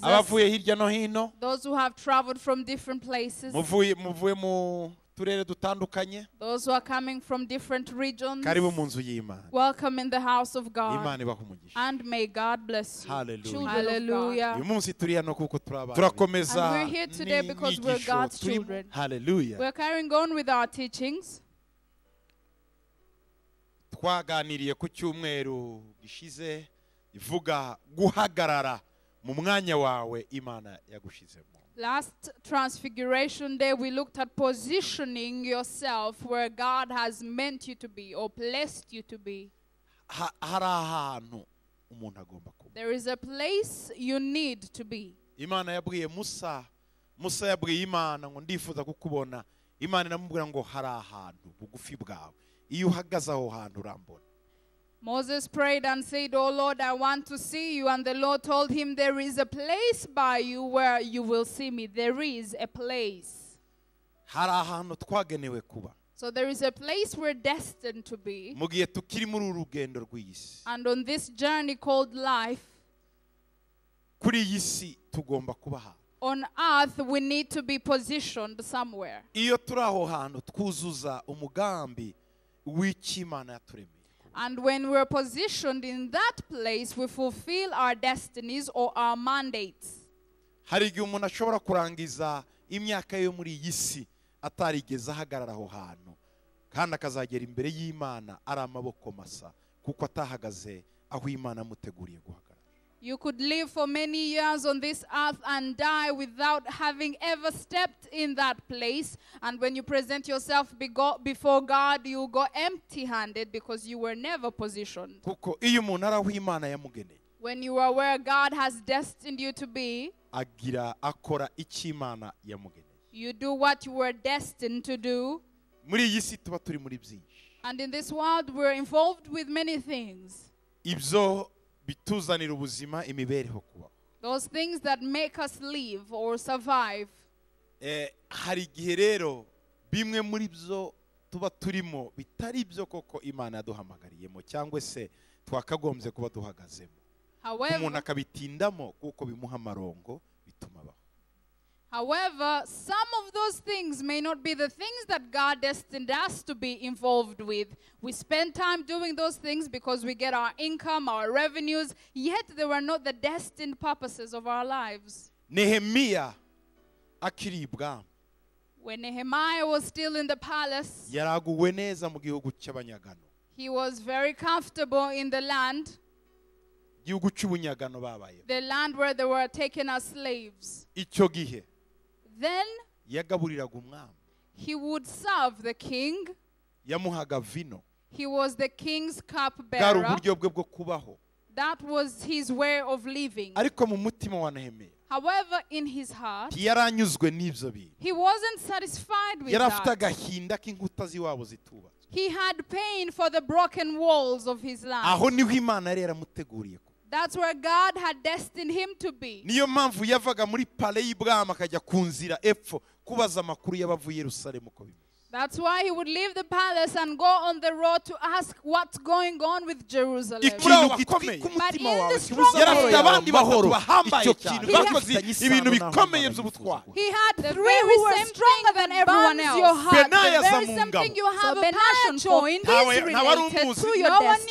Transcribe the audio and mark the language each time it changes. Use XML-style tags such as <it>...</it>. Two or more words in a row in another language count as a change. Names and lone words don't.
<en>Those who have traveled from different places, those who are coming from different regions, welcome in the house of God. And may God bless you. Hallelujah. And we're here today because we're God's children. We're carrying on with our teachings.</en> <rw>Twaganiriye ku cyumweru gishize ivuga guhagarara mu mwanya wawe Imana yagushizemo.</rw> <en>Last Transfiguration Day, we looked at positioning yourself where God has meant you to be or placed you to be. There is a place you need to be.</en> <rw>Imana yabwiye Musa yabwiye Imana ngo ndifuza kukubona. Imana iramubwira ngo hari ahantu bugufi bwawe. Iyo uhagaze aho hantu urambona.</rw> <en>Moses prayed and said, "Oh Lord, I want to see you." And the Lord told him, "There is a place by you where you will see me." There is a place.</en> <rw>Hari ahantu twagenewe kuba.</rw> <en>So there is a place we're destined to be.</en> <rw>Mu gihe tukiri muri urugendo rw'isi.</rw> <en>And on this journey called life,</en> <rw>kuri iyi si tugomba kuba ahantu.</rw> <en>On earth, we need to be positioned somewhere.</en> <rw>Iyo turi aho hantu twuzuza umugambi w'Imana yaturemeye.</rw> <en>And when we're positioned in that place, we fulfill our destinies or our mandates.</en> <rw>Hari igihe umuntu ashobora kurangiza imyaka yo muri iyi si atarigeze ahagarara aho hantu kandi akazagera imbere y'Imana ari amaboko masa kuko atahagaze aho Imana yamuteguriye guhagarara.</rw> <en>You could live for many years on this earth and die without having ever stepped in that place. And when you present yourself before God, you go empty-handed because you were never positioned. When you are where God has destined you to be, you do what you were destined to do. And in this world, we're involved with many things. Those things that make us live or survive.</en> <rw>Hari igihe rero bimwe muri byo tuba turimo bitari byo koko Imana yaduhamagariyemo cyangwa se twakagombye kuba duhagazemo. Umuntu akabitindamo kuko bimuha amarongo bituma baho.</rw> <en>However, some of those things may not be the things that God destined us to be involved with. We spend time doing those things because we get our income, our revenues, yet they were not the destined purposes of our lives.</en> <rw>Nehemiah akiri ibwami.</rw> <en>When Nehemiah was still in the palace,</en> <rw>yaraguwe neza mu gihugu cy'abanyagano.</rw> <en>He was very comfortable in the land.</en> <rw>Gihugu cy'ubunyagano babaye.</rw> <en>The land where they were taken as slaves.</en> <rw>Icyo gihe</rw> <en>then</en> <rw>yagaburiraga umwami.</rw> <en>He would serve the king.</en> <rw>Yamuhaga vino.</rw> <en>He was the king's cupbearer.</en> <rw>Bwari uburyo bwe bwo kubaho.</rw> <en>That was his way of living.</en> <rw>Ariko mu mutima wa Nehemiah,</rw> <en>however, in his heart,</en> <rw>yaranyuzwe n'ibyo bintu.</rw> <en>He wasn't satisfied with</en> <rw>yarafite</rw> <en>that.</en> <rw>agahinda k'inkuta z'iwabo zitubatswe.</rw> <en>He had pain for the broken walls of his land.</en> <rw>Aho niho Imana yari yaramuteguriye.</rw> <en>That's where God had destined him to be.</en> <rw>Niyo mpamvu yavaga muri pale y'ibwami akajya ku nzira epfo kubaza amakuru y'abavuye Yerusalemu ko bimeze.</rw> <en>That's why he would leave the palace and go on the road to ask what's going on with Jerusalem. But in the strong he had three who were stronger than everyone else. The very same thing you have a passion for is related to your destiny.</en>